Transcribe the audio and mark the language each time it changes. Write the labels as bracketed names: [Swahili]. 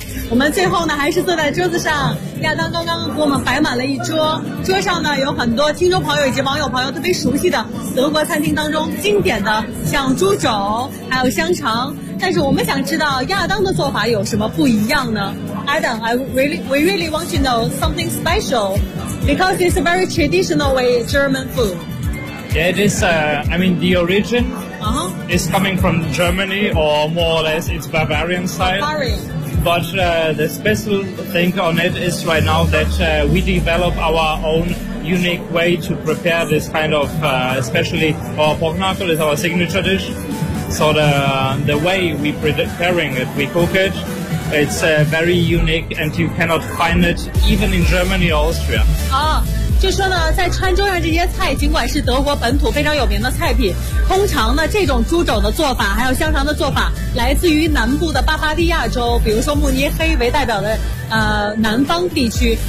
[Chinese] 我们最后呢还是坐在桌子上，亚当刚刚给我们摆满了一桌，桌上呢有很多听众朋友以及网友朋友特别熟悉的德国餐厅当中经典的像猪肘还有香肠，但是我们想知道亚当的做法有什么不一样呢？ [English] Adam, we really want to know something special because it's a very traditional way German food. Yeah, it is, the originIt's coming from Germany, or more or less it's Bavarian style. But the special thing on it is right now that we develop our own unique way to prepare this kind of, especially our pork knuckle is our signature dish. So the way we preparing it, we cook it, it's very unique and you cannot find it even in Germany or Austria. [Chinese] 就说呢，在餐桌上这些菜，尽管是德国本土非常有名的菜品，通常呢，这种猪肘的做法，还有香肠的做法，来自于南部的巴伐利亚州，比如说慕尼黑为代表的南方地区。